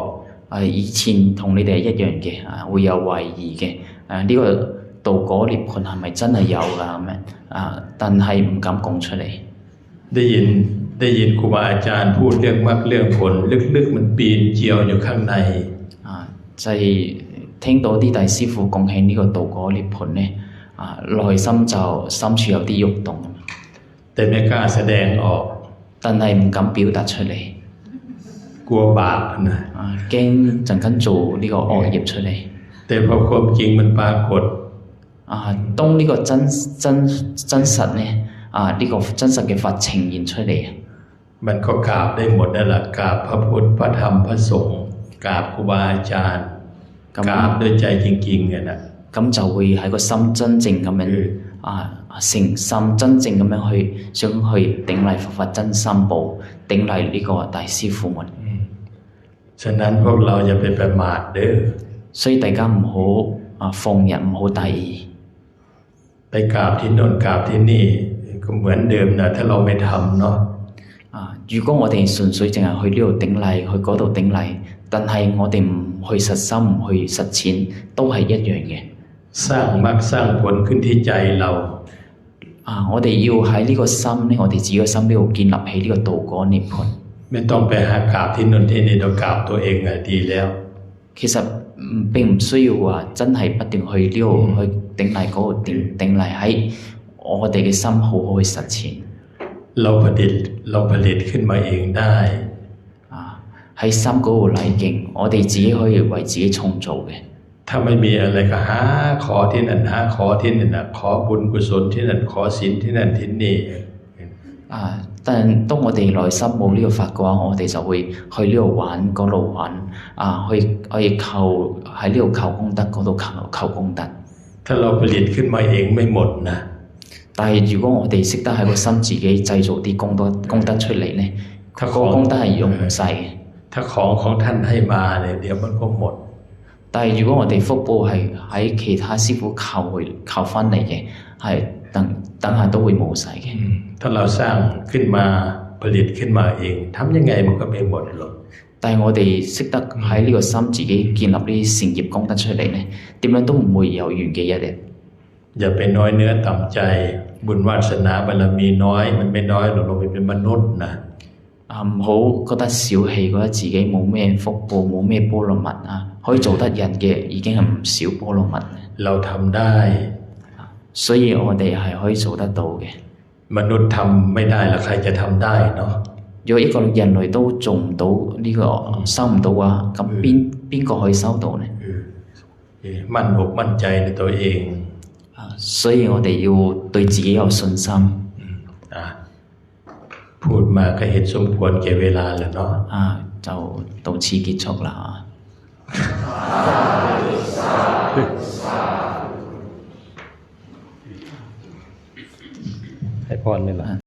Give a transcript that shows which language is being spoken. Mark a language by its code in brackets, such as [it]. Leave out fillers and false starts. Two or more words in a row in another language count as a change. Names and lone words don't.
[yue] 以前同你哋一樣嘅會有懷疑嘅呢個道果涅槃係咪真係有㗎咁樣但係唔敢講出嚟。 [th] ได้ยินครูบาอาจารย์พูดเรื่องมรรคเรื่องผลลึกๆมันปีนเจียวอยู่ข้างใน [yue] 就係聽到啲大師傅講起呢個道果涅槃呢內心就深處有啲喐動， [th] แต่ไม่กล้าแสดงออก [yue] 但係唔敢表達出嚟， [th] กลัวบาปนะ [yue] 驚陣間做呢個惡業出嚟。 [th] แต่พอความจริงมันปรากฏ [yue] 當呢個真實呢呢個真實嘅法呈現出嚟， [th] มันก็กราบได้หมดนั่นแหละกราบพระพุทธพระธรรมพระสงฆ์กราบครูบาอาจารย์กราบด้วยใจจริงๆ嘅นะ [yue] 咁就會喺個心真正咁樣誠心真正咁樣想去頂禮佛法真心報，頂禮呢個大師傅們。 [th] ฉะนั้นพวกเราอย่าไปประมาทเด้อ [yue] 所以大家唔好放任，唔好大意。 [th] ไปกราบที่โน่นกราบที่นี่ก็เหมือนเดิมนะถ้าเราไม่ทำเนาะ [yue] 如果我哋純粹淨係去呢度頂禮，去嗰度頂禮，但係我哋唔去實心，唔去實踐，都係一樣嘅。 [th] สร้างมรรคสร้างผลขึ้นที่ใจเรา [yue] 我哋要喺呢個心呢，我哋自己嘅心呢度建立起呢個道果涅槃。 [th] ไม่ต้องไปหากราบที่โน่นที่นี่เรากราบตัวเองดีแล้ว [yue] 其實並唔需要話真係不斷去呢度去頂禮嗰度頂禮，喺我哋嘅心好好去實踐。 [th] เราผลิตขึ้นมาเองได้ [yue] 喺心嗰度禮敬，我哋自己可以為自己創造嘅。 [th] ถ้าไม่มีอะไรก็หาขอที่นั่นหาขอที่นี่นะขอบุญกุศลที่นั่นขอศีลที่นั่นที่นี่ [yue] 但當我哋內心冇呢個法嘅話，我哋就會去呢度玩嗰度玩去求喺呢度求功德，嗰度求功德。 [th] ถ้าเราผลิตขึ้นมาเองไม่หมดนะ [yue] 但係如果我哋識得喺個心自己製造啲功德出嚟呢，嗰個功德係用唔晒嘅。 [th] ถ้าของท่านให้มาเนี่ยเดี๋ยวมันก็หมด [yue] 但係如果我哋福報係喺其他師傅求翻嚟嘅，係等下都會冇晒嘅。 [th] ถ้าเราสร้างขึ้นมาผลิตขึ้นมาเองทำยังไงมันก็ไม่หมดหรอก [yue] 但係我哋識得喺呢個心自己建立呢啲善業功德出嚟呢，點樣都唔會有完嘅一日。 [th] อย่าไปน้อยเนื้อต่ำใจบุญวาสนาบารมีน้อยมันไม่น้อยหรอกเราเป็นมนุษย์นะ [yue] 唔好覺得小氣，覺得自己冇咩福報，冇咩波羅蜜可以做得人嘅已經係唔少波羅蜜。 [th] เราทำได้ [yue] 所以我哋係可以做得到嘅。 [th] มนุษย์ทำไม่ได้แล้วใครจะทำได้เนาะ [yue] 如果一個人類都做唔到呢個收唔到嘅話，咁邊個可以收到呢？ [th] มั่นอกมั่นใจในตัวเอง [yue] 所以我哋要對自己有信心。 [th] พูดมาก็เห็นสมควรแก่เวลาแล้วเนาะ [yue] 就到此結束啦。 [th] ให้พรเลยล่ะ